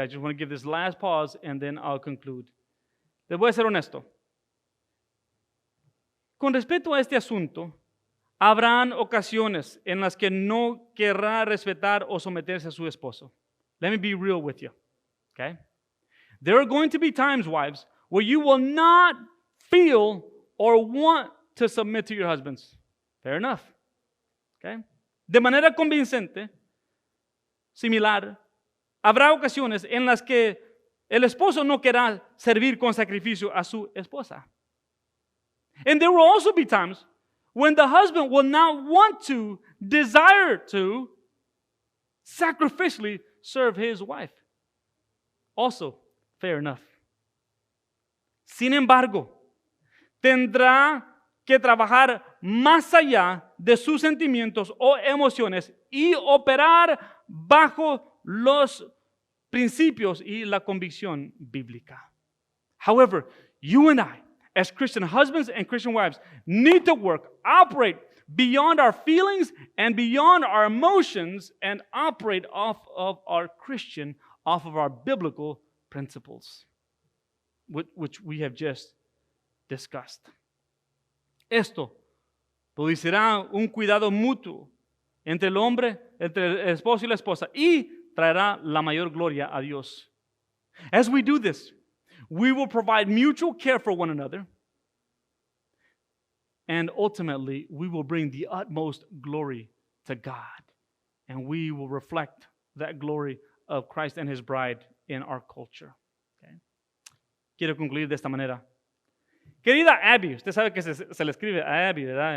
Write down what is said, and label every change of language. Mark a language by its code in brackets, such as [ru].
[en] I just want to give this last pause and then I'll conclude. [es] Les voy a ser honesto. Con respecto a este asunto, habrán ocasiones en las que no querrá respetar o someterse a su esposo. [en] Let me be real with you, okay? There are going to be times, wives, where you will not feel or want to submit to your husbands. Fair enough, okay? [es] De manera convincente, similar, habrá ocasiones en las que el esposo no querrá servir con sacrificio a su esposa. [en] And there will also be times when the husband will not want to, desire to, sacrificially serve his wife. Also, fair enough. [es] Sin embargo, tendrá que trabajar más allá de sus sentimientos o emociones y operar bajo los principios y la convicción bíblica. [en] However, you and I, as Christian husbands and Christian wives, need to work, operate beyond our feelings and beyond our emotions and operate off of our biblical principles, which we have just discussed. [es] Esto producirá un cuidado mutuo entre el hombre, entre el esposo y la esposa, y traerá la mayor gloria a Dios. [en] As we do this, we will provide mutual care for one another, and ultimately, we will bring the utmost glory to God, and we will reflect that glory of Christ and His bride in our culture. Okay? [es] Quiero concluir de esta manera. Querida Abby, usted sabe que se le escribe a Abby, ¿verdad?